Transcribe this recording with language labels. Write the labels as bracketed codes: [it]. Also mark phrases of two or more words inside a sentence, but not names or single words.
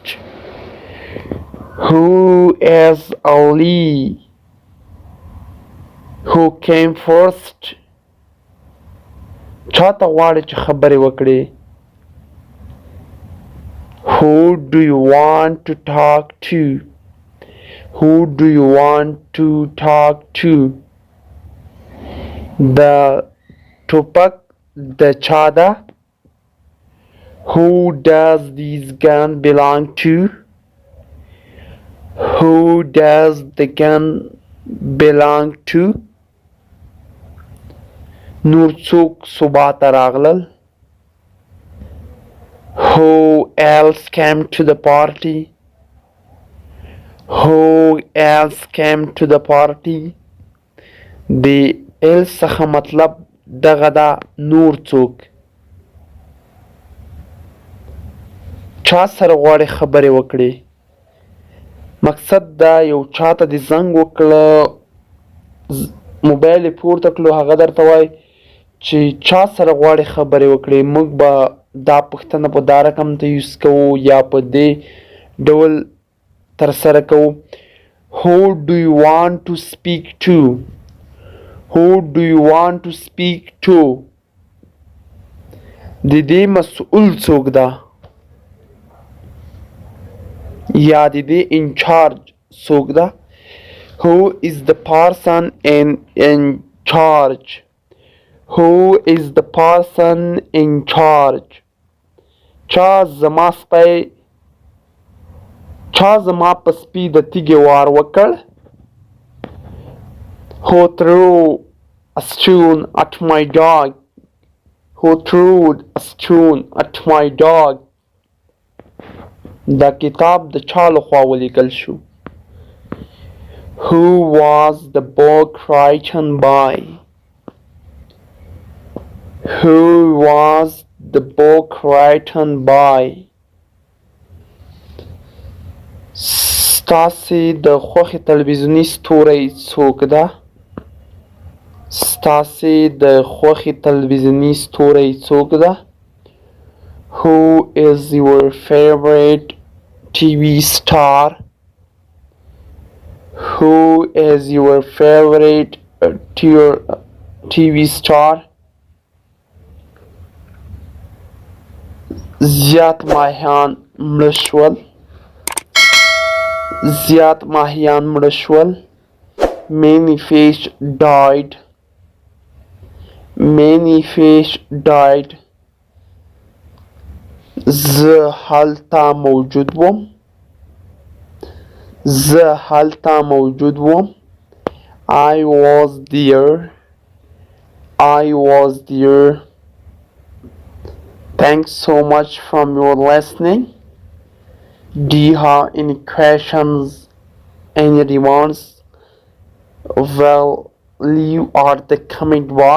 [en] Who is Ali who came first? [ps] چاته غواړې چې خبرې وکړې [en] Who do you want to talk to? Who do you want to talk to? [ps] د ټوپک د چا ده [en] Who does this gun belong to? Who does the gun belong to? [ps] نور څوک صبح ته راغلل [en] Who else came to the party? Who else came to the party? [ps] د else څخه مطلب دغه ده نور څوک چا سره غواړې خبرې وکړې مقصد دا یو چاته دې زنګ وکړه موبایل یې پورته کړو هغه درته وایي چې چا سره غواړې خبرې وکړې موږ به دا پوښتنه په دا رقم ته یوز کوو یا په دې ډول ترسره کوو [en] Who do you want to speak to? Who do you want to speak to? [ps] د دې مسؤل څوک ده یا د دې انچارج څوک ده [en] Who is the person in charge? Who is the person in charge? [ps] چا زما په سپي د تیږې وار وکړ [en] Who threw a stone at my dog? Who threw a stone at my dog? [ps] دا کتاب د چا لخوا ولیکل شو؟ [en] Who was the book written by? Who was the book written by? [ps] ستاسې د خوښې تلویزیوني ستوری څوک ده؟ ستاسې د خوښې تلویزیوني ستوری څوک ده؟ [en] Who is your favorite TV star? Who is your favorite TV star? [ps] زیات ماهیان مړه شول. زیات ماهیان مړه شول. [en] Many fish died. Many fish died. [ps] زه هلته موجود وم. زه هلته موجود وم. [en] I was there. I was there. Thanks so much for your listening. Do you have any questions, any remarks? Well, leave at the comment box.